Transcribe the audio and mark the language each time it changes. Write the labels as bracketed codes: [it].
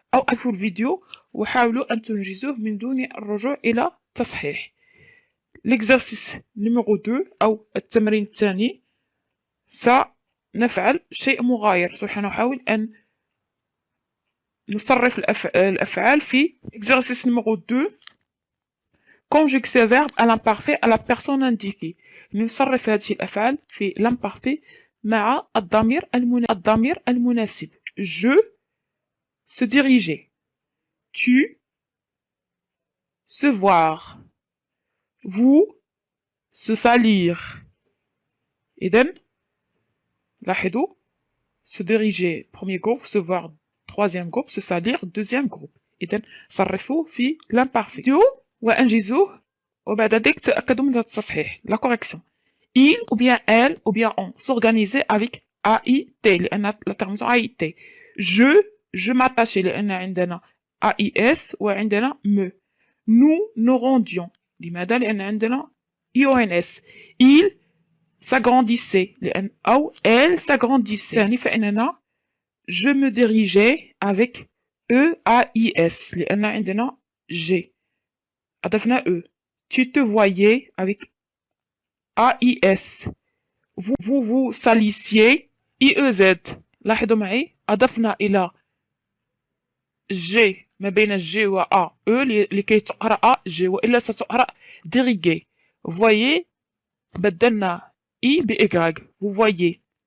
[ar] أو أقفوا الفيديو وحاولوا أن تنجزوه من دون الرجوع إلى تصحيح. [fr] L'exercice numéro 2 [ar] أو التمرين الثاني سنفعل شيء مغاير. سوف نحاول أن نصرف الأفعال في [fr] exercice numéro 2. Conjugue ces verbes à l'imparfait à la personne indiquée. [ar] نصرف هذه الأفعال في l'imparfait مع الضمير المناسب. [fr] Je se diriger. Tu se voir. Vous se salir. [ar] إذن لاحظوا [fr] se diriger premier groupe, se voir troisième groupe, se salir deuxième groupe. [ar] إذن صرفوا في l'imparfait وأنجزوه وبعد ذلك تأكدوا من التصحيح [fr] la correction. Il ou bien elle ou bien on s'organiser avec AIT لأن la terminaison AIT. Je m'attachais [ar] لأن عندنا [fr] AIS وعندنا me. Nous rendions [ar] لماذا؟ لأن عندنا [fr] IONS. Il s'agrandissait [ar] لأن أو [fr] elle s'agrandissait. [ar] يعني فإننا [fr] je me dirigeais avec EAIS [ar] لأن عندنا [fr] G أضفنا E. Tu te voyais avec AIS. Vous vous salissiez IEZ. [ar] لاحظوا معي أضفنا إلى G ما بين G و A E لكي تقرأ G وإلا ستقرأ diriger. [fr] Voyez [ar] بدلنا I ب Y. [fr] Vous voyez.